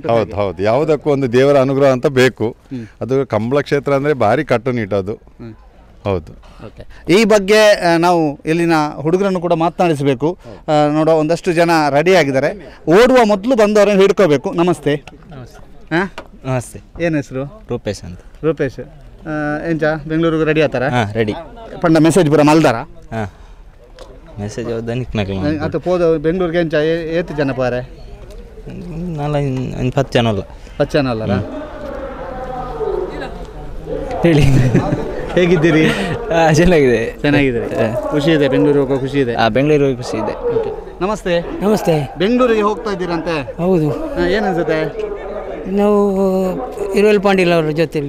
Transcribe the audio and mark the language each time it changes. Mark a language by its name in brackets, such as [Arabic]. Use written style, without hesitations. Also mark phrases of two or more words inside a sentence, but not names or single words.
[Kannada] ಹೌದು ಹೌದು, ಯಾವುದಕ್ಕೂ ಒಂದು ದೇವರ ಅನುಗ್ರಹ ಅಂತ ಬೇಕು. ಅದು ಕಂಬಳ ಕ್ಷೇತ್ರ ಅಂದರೆ ಭಾರಿ ಕಟ್ಟುನಿಟ್ಟದು. ಹೌದು. ಓಕೆ, ಈ ಬಗ್ಗೆ ನಾವು ಇಲ್ಲಿನ ಹುಡುಗರನ್ನು ಕೂಡ ಮಾತನಾಡಿಸಬೇಕು. ನೋಡೋ ಒಂದಷ್ಟು ಜನ ರೆಡಿ ಆಗಿದ್ದಾರೆ. ಓಡುವ ಮೊದಲು ಬಂದವರನ್ನು ಹಿಡ್ಕೋಬೇಕು. ನಮಸ್ತೆ. ಹಾಂ, ನಮಸ್ತೆ. ಏನು ಹೆಸರು? ರೂಪೇಶ್ ಅಂತ. [Tulu] ರೂಪೇಶ್, ಎಂಚ ಬೆಂಗಳೂರಿಗೆ ರೆಡಿ ಆತಾರ? ರೆಡಿ ಪಂಡ ಮೆಸೇಜ್ ಪೂರ ಮಲ್ದಾರ? ಹಾಂ, ಮೆಸೇಜ್ ಅದು ಪೋದ ಬೆಂಗಳೂರಿಗೆ ಎಂಚ ಏತು ಜನ ಪಾರೆ? 10 ಜನ ಅಲ್ಲ. 10 ಜನ ಅಲ್ಲರ? [Kannada] ಹೇಳಿ, ಹೇಗಿದ್ದೀರಿ? ಚೆನ್ನಾಗಿದೆ. ಚೆನ್ನಾಗಿದೆ, ಖುಷಿ ಇದೆ. ಬೆಂಗಳೂರಿಗೆ ಹೋಗೋ ಖುಷಿ ಇದೆ? ಬೆಂಗಳೂರಿಗೆ ಖುಷಿ ಇದೆ. ನಮಸ್ತೆ. ನಮಸ್ತೆ. ಬೆಂಗಳೂರಿಗೆ ಹೋಗ್ತಾ ಇದ್ದೀರಂತೆ? ಹೌದು. ಏನು ಅನ್ಸುತ್ತೆ? ನಾವು ಇರುವೈಲ್ ಪಾಂಡಿಲ್ ಅವರ ಜೊತೆಯಲ್ಲಿ.